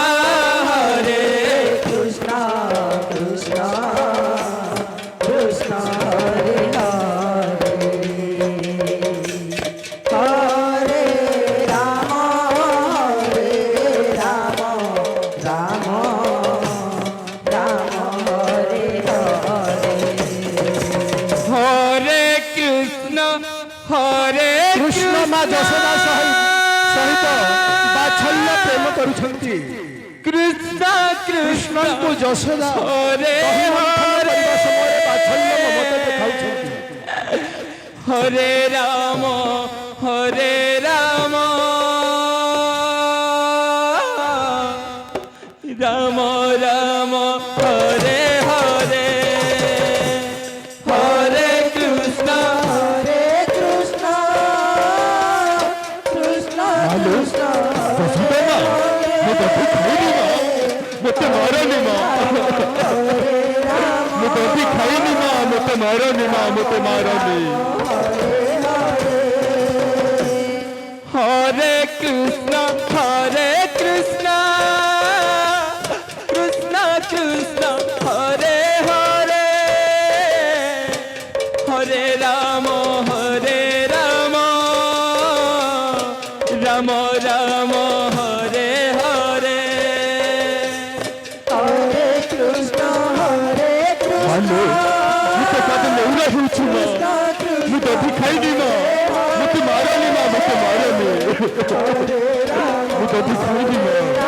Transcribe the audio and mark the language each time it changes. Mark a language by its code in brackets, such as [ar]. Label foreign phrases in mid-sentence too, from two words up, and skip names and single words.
[sa] कृष्ण कृष्ण हरे हरे हरे राम राम राम हरे हरे हरे कृष्ण [or] ମା ଯଶୋଦା ସହିତ ବାତ୍ସଲ୍ୟ ପ୍ରେମ କରୁଛନ୍ତି। कृष्ण କୃଷ୍ଣଙ୍କୁ ଯଶୋଦା ହରେ ଦହି ମନ୍ଥନ କରିବା ସମୟରେ ବାତ୍ସଲ୍ୟ ମମତା ଦେଖାଉଛନ୍ତି। [sa] हरे राम राम राम हरे हरे हरे कृष्ण कृष्ण [or] ମାଲୋ ଯଶୋଦା ମା ମୁଁ ଦଧି ଖାଇନି ମା ମୋତେ ମାରନି ମା ମୁଁ ଦଧି ଖାଇନି ମା ମୋତେ ମାରନି ମା ମୋତେ ମାରନି [sa] हरे कृष्ण कृष्ण कृष्ण हरे हरे हरे राम राम राम हरे हरे [or] ମାଲୋ ମୁଁ ତ କାଦ ନେଉରା ହେଉଛି ମା ମୁଁ ଦଧି ଖାଇନି ମା ମୋତେ ମାରନି ମା ମୋତେ ମାରନି ମୁଁ ଦଧି ଖାଇନି ମା